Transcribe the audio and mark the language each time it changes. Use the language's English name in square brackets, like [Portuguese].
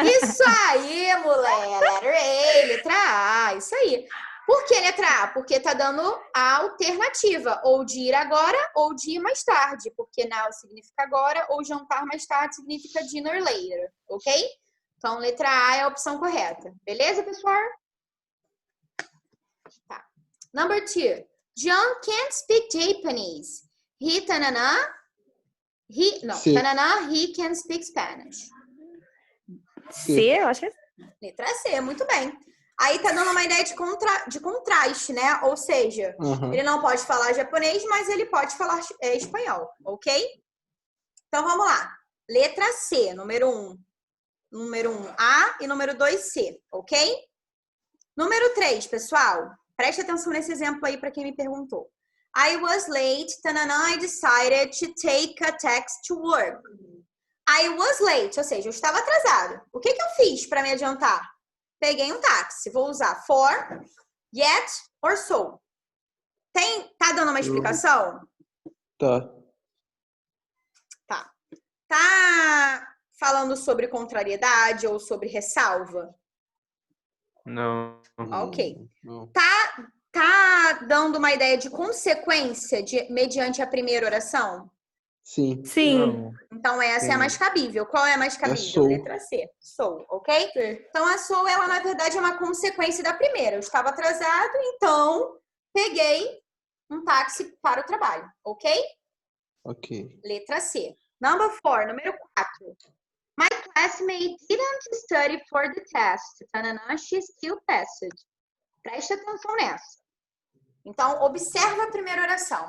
[Portuguese] Isso aí, mulher. [English] Letter A, [Portuguese] letra A, isso aí. Por que letra A? Porque tá dando a alternativa, ou de ir agora ou de ir mais tarde. Porque now significa agora, ou jantar mais tarde significa [English] dinner later, [Portuguese] ok? Então, letra A é a opção correta. Beleza, pessoal? Tá. [English] Number 2. John can't speak Japanese. He can speak Spanish. [Portuguese] C, eu acho que é. Letra C, muito bem. Aí tá dando uma ideia de contraste, né? Ou seja, ele não pode falar japonês, mas ele pode falar espanhol, ok? Então vamos lá. Letra C, número 1. Número 1, A e número 2, C, ok? Número 3, pessoal. Preste atenção nesse exemplo aí para quem me perguntou. [English] I was late, tanana, I decided to take a taxi to work. I was late, [Portuguese] ou seja, eu estava atrasado. O que eu fiz para me adiantar? Peguei um táxi. Vou usar for, yet or so. Tá dando uma explicação? Tá. Tá falando sobre contrariedade ou sobre ressalva? Não. Ok. Não. Tá dando uma ideia de consequência mediante a primeira oração? Sim. Sim. Não. Então, essa é a mais cabível. Qual é a mais cabível? sou. Letra C. Sou, ok? Então, a sou, ela, na verdade, é uma consequência da primeira. Eu estava atrasado, então, peguei um táxi para o trabalho, ok? Ok. Letra C. [English] Number 4, [Portuguese] número 4. [English] My classmate didn't study for the test. Tanana, she still passed. [Portuguese] Presta atenção nessa. Então, observa a primeira oração.